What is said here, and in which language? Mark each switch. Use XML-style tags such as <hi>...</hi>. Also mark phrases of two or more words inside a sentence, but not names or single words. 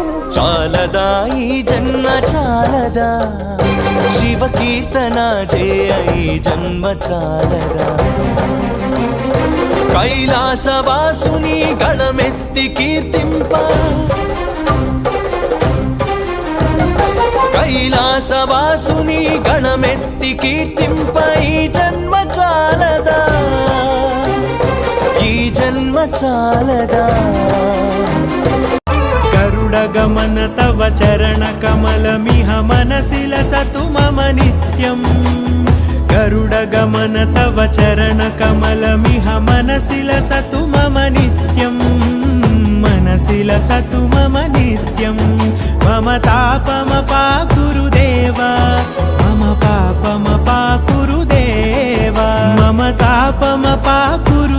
<te>చాలదా ఈ జన్మ చాలదా శివ కీర్తన చేయ ఈ జన్మ చాలదా కైలాసవాసుని గళమెత్తి కీర్తింప కైలాసవాసుని గళమెత్తి కీర్తింప ఈ జన్మ చాలదా ఈ జన్మ చాలదా</te> <sa>गरुडगमन तव चरण कमलमिह मनसि लसतु मम नित्यम् गरुडगमन तव चरण कमलमिह मनसि लसतु मम नित्यम् मनसि लसतु मम नित्यम् मम तापमपाकुरु देवा मम पापमपाकुरु देवा मम तापमपाकुरु</sa>